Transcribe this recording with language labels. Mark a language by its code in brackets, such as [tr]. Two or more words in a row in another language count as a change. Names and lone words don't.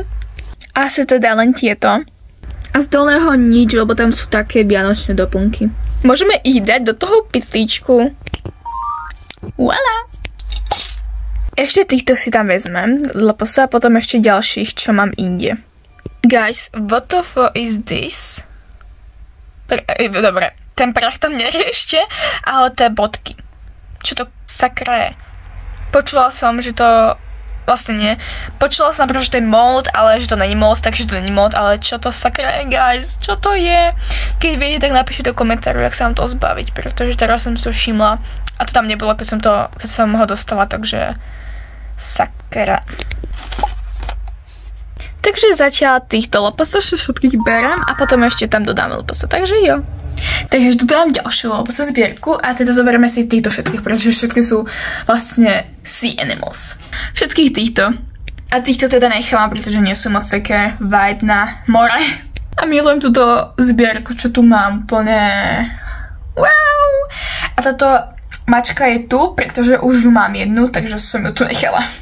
[sk] Asi teda len tieto. A z dolného nič, lebo tam sú také vianočné doplnky. Môžeme ich dať do toho pytlíčku. Voilà! Ešte týchto si tam vezmem, lebo sa potom ešte ďalších, čo mám inde. [en] Guys, what the fuck is this? [sk] Dobre, ten prach tam neriešte, ale tie bodky. Čo to sakra je? Počula som, že to... Vlastne nie. Počula som napríklad, že to je mold, ale že to není mold, takže to není mold, ale čo to sakra je, guys? Čo to je? Keď viete, tak napíšte do komentáru, jak sa vám to zbaviť, pretože teraz som si to všimla a to tam nebolo, keď som ho dostala, takže... Sakra. Takže zatiaľ týchto lopasov všetkých berem a potom ešte tam dodáme loposa, takže jo. Takže tu dám ďalšiu loposa zbierku a teda zoberieme si týchto všetkých, pretože všetky sú vlastne [en] sea animals. [sk] Všetkých týchto. A týchto teda nechám, pretože nie sú moc také vibe na more. A milujem túto zbierku, čo tu mám úplne... Wow! A táto mačka je tu, pretože už ju mám jednu, takže som ju tu nechala.